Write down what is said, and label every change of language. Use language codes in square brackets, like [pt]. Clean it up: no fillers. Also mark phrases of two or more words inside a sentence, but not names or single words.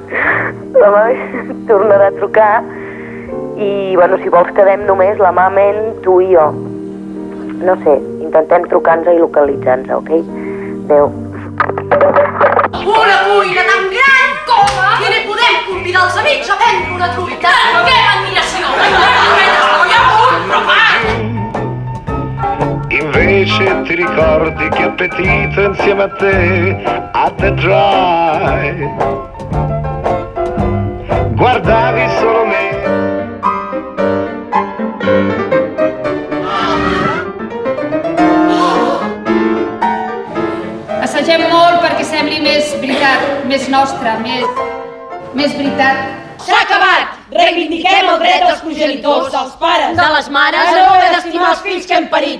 [ca] La Mamen tornarà a trucar i, bueno, si vols quedem només la Mamen, tu i jo. No sé, intentem trucar-nos i localitzar-nos, ok? Adéu. Una cuina tan gran com que li podem convidar els amics a prendre una truita. Que admiració! [it] Invece ti ricordi che appetito insieme a te dry. Guardavi solo me. [ca] Assagem molt perquè sembli més veritat, més nostra, més veritat. S'ha acabat! Reivindiquem el dret dels progenitors, dels pares, de les mares, a no haver d'estimar els fills que hem parit.